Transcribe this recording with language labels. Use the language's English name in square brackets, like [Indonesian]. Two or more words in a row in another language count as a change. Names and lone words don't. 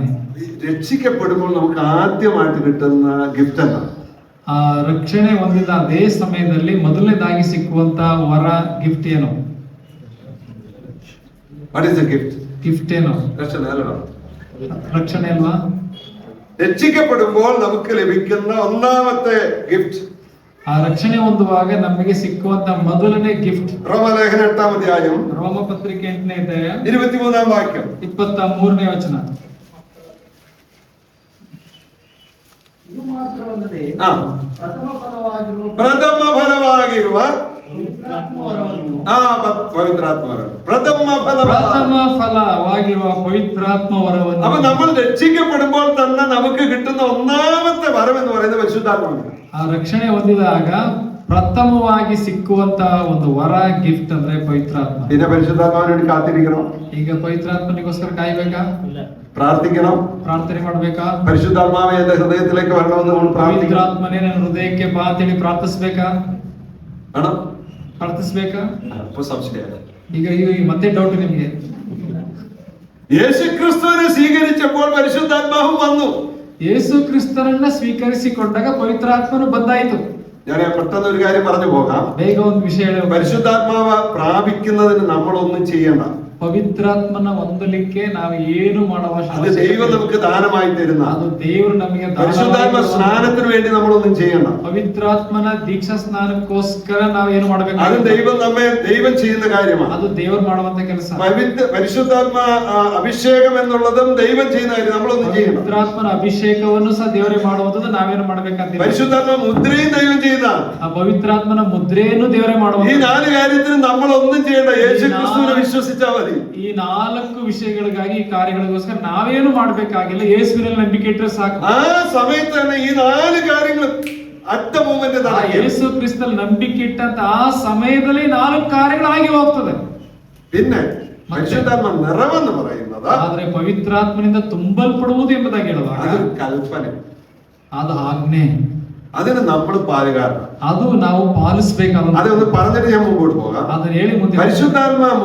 [Malayalam] രക്ഷിക്കപ്പെടുമ്പോൾ നമുക്ക് ആദ്യമായിട്ട് കിട്ടുന്ന ഗിഫ്റ്റ് എന്താണ്? [Kannada] ಆ ರಕ್ಷಣೆ ಹೊಂದಿದ ಅದೇ ಸಮಯದಲ್ಲಿ ಮೊದಲನೇದಾಗಿ ಸಿಕ್ಕುವಂತ ವರ ಗಿಫ್ಟ್ ಏನು? [English] What is the gift? [Kannada] ಗಿಫ್ಟ್ ಏನು? ರಕ್ಷಣೆ ಅಲ್ವಾ? [Malayalam] രക്ഷിക്കപ്പെടുമ്പോൾ നമുക്ക് ലഭിക്കുന്ന ഒന്നാമത്തെ ഗിഫ്റ്റ്, [Kannada] ಆ ರಕ್ಷಣೆ ಹೊಂದುವಾಗ ನಮಗೆ ಸಿಕ್ಕುವಂತ ಮೊದಲನೇ ಗಿಫ್ಟ್, [Malayalam] റോമലേഖനം 8-ാം അധ്യായം [Kannada] ರೋಮ ಪತ್ರಿಕೆ 8ನೇ ಅಧ್ಯಾಯ [Malayalam] 23-ാം വാക്യം [Kannada] 23ನೇ ವಚನ. ಇದು ಮಾತ್ರವಲ್ಲದೆ ಪ್ರಥಮ ಫಲವಾಗಿರುವ ಪವಿತ್ರಾತ್ಮವರವನ್ನು [Malayalam] പവിത്രാത്മാവാണ്. പ്രഥമ [Kannada] ಫಲವಾಗಿರುವ ಪವಿತ್ರಾತ್ಮ ವರವನ್ನು. [Malayalam] അപ്പൊ നമ്മൾ രക്ഷിക്കപ്പെടുമ്പോൾ തന്നെ നമുക്ക് കിട്ടുന്ന ഒന്നാമത്തെ വരം എന്ന് പറയുന്നത് പരിശുദ്ധാത്മാവാണ്. [Kannada] ಆ ರಕ್ಷಣೆ ಹೊಂದಿದಾಗ ಪ್ರಥಮವಾಗಿ ಸಿಕ್ಕುವಂತ ಒಂದು ವರ ಗಿಫ್ಟ್ ಅಂದ್ರೆ ಪವಿತ್ರಾತ್ಮ. [Malayalam] പിന്നെ പരിശുദ്ധാത്മാവിന് വേണ്ടി കാത്തിരിക്കണം. [Kannada] ಈಗ ಪವಿತ್ರಾತ್ಮನಿಗೋಸ್ಕರ ಕಾಯ್ಬೇಕಾ? [Malayalam] പ്രാർത്ഥിക്കണം. [Kannada] ಪ್ರಾರ್ಥನೆ ಮಾಡ್ಬೇಕಾ? [Malayalam] പരിശുദ്ധാത്മാവെ എന്റെ ഹൃദയത്തിലേക്ക് വരണമെന്ന് നമ്മൾ പ്രാർത്ഥിക്കണം. [Kannada] ಪವಿತ್ರಾತ್ಮನೇ ನನ್ನ ಹೃದಯಕ್ಕೆ ಬಾ ಅಂತೇಳಿ ಪ್ರಾರ್ಥಿಸ್ಬೇಕಾ? [Malayalam] വേണം. [Kannada] ಪ್ರಾರ್ಥಿಸ್ಬೇಕಾ? [Malayalam] അപ്പൊ സംശയം. [Kannada] ಈಗ ಮತ್ತೆ ಡೌಟ್ ನಿಮ್ಗೆ. [Malayalam] യേശുക്രിസ്തുവിനെ സ്വീകരിച്ചപ്പോൾ പരിശുദ്ധാത്മാവും വന്നു. [Kannada] ಯೇಸು ಕ್ರಿಸ್ತನನ್ನ ಸ್ವೀಕರಿಸಿಕೊಂಡಾಗ ಪವಿತ್ರಾತ್ಮನು ಬಂದಾಯಿತು. [Malayalam] ഞാൻ പെട്ടെന്ന് ഒരു കാര്യം പറഞ്ഞു പോകാം. [Kannada] ಬೇಗ ಒಂದು ವಿಷಯ ಹೇಳಿ. [Malayalam] പരിശുദ്ധാത്മാവ് പ്രാപിക്കുന്നതിന് നമ്മളൊന്നും ചെയ്യണ്ട. [Kannada] ಪವಿತ್ರಾತ್ಮನ ಹೊಂದಲಿಕ್ಕೆ ನಾವು ಏನು ಮಾಡುವ [Malayalam] അത് ദൈവം നമുക്ക് ദാനമായി തരുന്ന. [Kannada] ಅದು ದೇವರು ನಮಗೆ [Malayalam] പരിശുദ്ധാത്മ സ്നാനത്തിന് വേണ്ടി നമ്മളൊന്നും ചെയ്യണ്ട. [Kannada] ಪವಿತ್ರಾತ್ಮನ ದೀಕ್ಷಾ ಸ್ನಾನಕ್ಕೋಸ್ಕರ ನಾವು ಏನು ಮಾಡಬೇಕು? [Malayalam] അത് ദൈവം ചെയ്യുന്ന കാര്യമാണ്. [Kannada] ಅದು ದೇವರು ಮಾಡುವಂತ ಕೆಲಸ. [Malayalam] പരിശുദ്ധാത്മ അഭിഷേകം എന്നുള്ളതും ദൈവം ചെയ്യുന്ന കാര്യം, നമ്മളൊന്നും ചെയ്യണം. [Kannada] ಪವಿತ್ರಾತ್ಮನ ಅಭಿಷೇಕವನ್ನು ಸಹ ದೇವರೇ ಮಾಡುವುದು, ನಾವೇನು ಮಾಡಬೇಕಂತ. [Malayalam] പരിശുദ്ധാത്മ മുദ്രയും ദൈവം ചെയ്യുന്നതാണ്. [Kannada] ಆ ಪವಿತ್ರಾತ್ಮನ ಮುದ್ರೆಯನ್ನು ದೇವರೇ ಮಾಡುವುದು. [Malayalam] ഈ 4 കാര്യത്തിന് നമ്മളൊന്നും ചെയ്യണ്ട. യേശുക്രിസ്തുവിനെ വിശ്വസിച്ചാൽ മതി. [Kannada] ಈ 4 ವಿಷಯಗಳಿಗಾಗಿ, ಈ ಕಾರ್ಯಗಳಿಗೋಸ್ಕರ ನಾವೇನು ಮಾಡಬೇಕಾಗಿಲ್ಲ, ಯೇಸುವಿನಲ್ಲಿ ನಂಬಿಕೆ ಇಟ್ಟರೆ ಸಾಕು. [Malayalam] ആ സമയത്ത് തന്നെ ഈ 4 കാര്യങ്ങളും [English] at the moment [Kannada] ಯೇಸು ಕ್ರಿಸ್ತನಲ್ಲಿ ನಂಬಿಕೆ ಇಟ್ಟಂತ ಆ ಸಮಯದಲ್ಲಿ 4 ಕಾರ್ಯಗಳಾಗಿ ಹೋಗ್ತದೆ. [Malayalam] പിന്നെ പരിശുദ്ധാത്മ നിറവെന്ന് പറയുന്നത്, [Kannada] ಆದ್ರೆ ಪವಿತ್ರಾತ್ಮನಿಂದ ತುಂಬಲ್ಪಡುವುದು ಎಂಬುದಾಗಿ ಹೇಳುವಾಗ [Malayalam] അത് കൽപ്പന, [Kannada] ಅದು ಆಜ್ಞೆ. [Malayalam] അതിന് നമ്മൾ പാലുകാരൻ. [Kannada] ಅದು ನಾವು ಪಾಲಿಸಬೇಕಾದ. [Malayalam] അതൊന്ന് പറഞ്ഞിട്ട് ഞാൻ മുമ്പോട്ട് പോകാം. [Kannada] ಅದನ್ನ ಹೇಳಿ ಮುಂದೆ. [Malayalam] പരിശുദ്ധാത്മ